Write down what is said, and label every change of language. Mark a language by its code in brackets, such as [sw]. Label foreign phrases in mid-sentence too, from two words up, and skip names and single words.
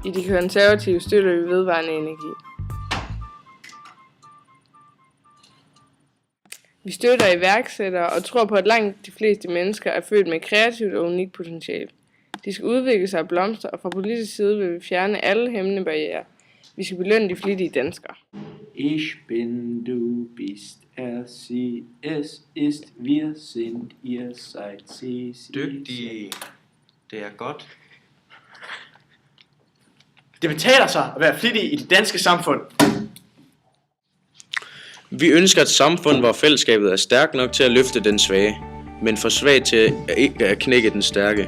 [da] I de konservative støtter vi vedvarende energi. Vi støtter iværksættere og tror på, at langt de fleste mennesker er født med kreativt og unikt potentiale. De skal udvikle sig og blomstre, og fra politisk side vil vi fjerne alle hæmmende barrierer. Vi skal belønne de flittige danskere. [de] Ich bin, du bist, sie, es ist, wir sind, ihr seid, sie. [da] Dygtig. Det er godt. Det betaler sig at være flittig i det danske samfund. Vi ønsker et samfund, hvor fællesskabet er stærkt nok til at løfte den svage, men for svag til ikke at knække den stærke.